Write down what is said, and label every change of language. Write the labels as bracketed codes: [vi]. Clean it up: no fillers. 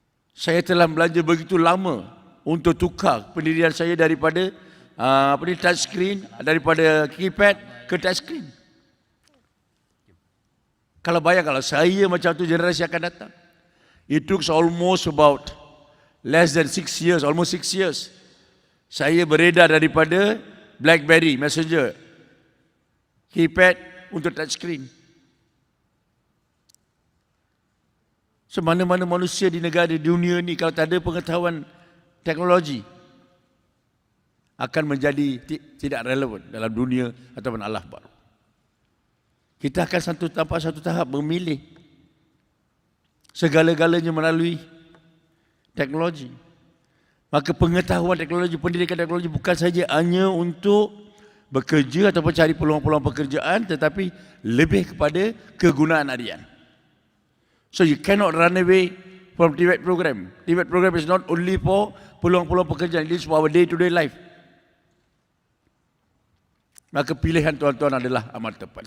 [ms] Saya telah belanja begitu lama untuk tukar pendirian saya daripada touch screen, daripada keypad ke touch screen. Kalau bayangkan kalau saya macam tu generasi akan datang. [en] It took almost about less than 6 years, almost 6 years. [ms] Saya beredar daripada BlackBerry Messenger, keypad untuk touch screen. So mana-mana manusia di negara di dunia ni kalau tak ada pengetahuan teknologi akan menjadi tidak relevan dalam dunia ataupun alam baru. Kita akan tanpa satu tahap memilih segala-galanya melalui teknologi. Maka pengetahuan teknologi, pendidikan teknologi bukan saja hanya untuk bekerja ataupun cari peluang-peluang pekerjaan, tetapi lebih kepada kegunaan harian. [en] So you cannot run away from TVET program. TVET program is not only for [ms] peluang-peluang pekerjaan, [en] it is for our day-to-day life. [ms] Maka pilihan tuan-tuan adalah amat tepat.